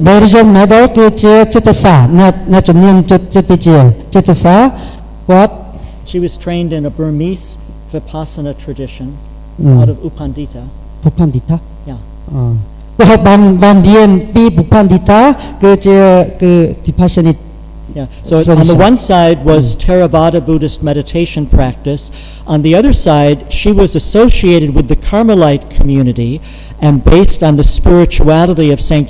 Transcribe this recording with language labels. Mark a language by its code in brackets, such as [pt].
[km] Mary Jo Meadow គឺជាចិត្តសាស្ត្រអ្នកជំនាញចិត្តវិទ្យាចិត្តសាស្ត្រគាត់ [en] She was trained in a Burmese Vipassana tradition out of Upandita. Upandita? Yeah. [km] គាត់បានរៀនពី Upandita គឺ Vipassana. [en] Yeah. So on the one side was Theravada Buddhist meditation practice. On the other side, she was associated with the Carmelite community and based on the spirituality of St.